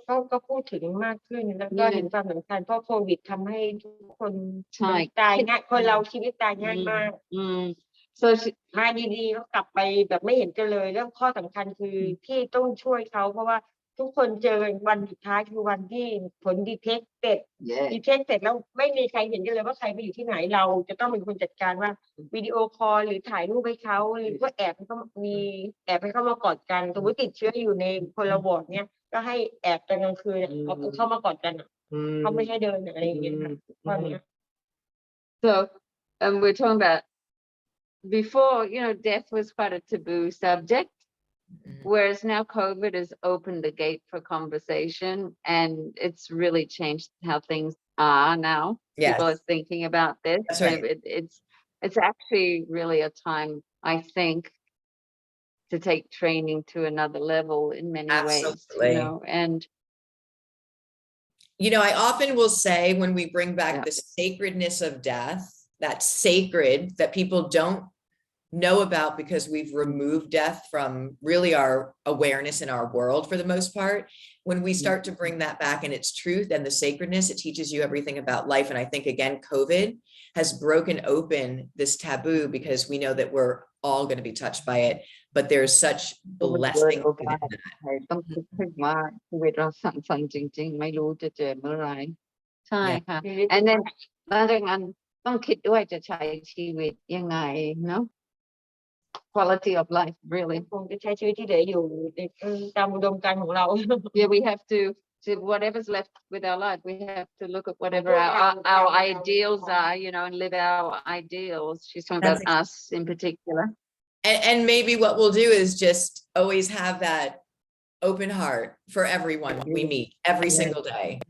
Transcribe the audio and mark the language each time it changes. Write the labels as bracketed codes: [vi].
[th] ก็พูดถึงมากขึ้นแล้วก็เห็นความสำคัญเพราะโควิดทำให้ทุกคนตายง่ายคนเราชีวิตตายง่ายมากมาดีๆก็กลับไปแบบไม่เห็นกันเลยแล้วข้อสำคัญคือที่ต้องช่วยเขาเพราะว่าทุกคนเจอวันสุดท้ายคือวันที่ผลดีเทคเสร็จแล้วไม่มีใครเห็นกันเลยว่าใครไปอยู่ที่ไหนเราจะต้องเป็นคนจัดการว่า วิดีโอคอลหรือถ่ายรูปให้เขาหรือว่าแอบให้เขามากอดกันสมมติติดเชื้ออยู่ในคนละวอร์ดเนี้ยก็ให้แอบตอนกลางคืนเอาเข้ามากอดกันเขาไม่ให้เดินอะไรอย่างเงี้ยค่ะ [en] So we're talking about before, death was quite a taboo subject. Whereas now COVID has opened the gate for conversation and it's really changed how things are now. Yes. People are thinking about this. That's right. It's actually really a time, I think, to take training to another level in many Absolutely. ways. And I often will say when we bring back the sacredness of death, that sacred that people don't know about because we've removed death from really our awareness in our world for the most part. When we start to bring that back in its truth and the sacredness, it teaches you everything about life. And I think, again, COVID has broken open this taboo because we know that we're all going to be touched by it, but there's such [th] มันเกิด [en] blessing [th] โอ [en] in [th] กาส [en] it. [th] ไทยต้องคิดถึงว่าชีวิตเราสั้นๆจริง ๆ ไม่รู้จะเจอเมื่อไหร่ใช่ค่ะ [en] and then [th] หลังจากนั้นต้องคิดด้วยจะใช้ชีวิตยังไงเนาะ [en] quality of life really [th] คงจะใช้ชีวิตที่เหลืออยู่ตามอุดมการณ์ของเรา [en] yeah we have to whatever's left with our life we have to look at whatever our ideals are, you know, and live our ideals. She's talking about us in particular. And maybe what we'll do is just always have that open heart for everyone we meet every single day.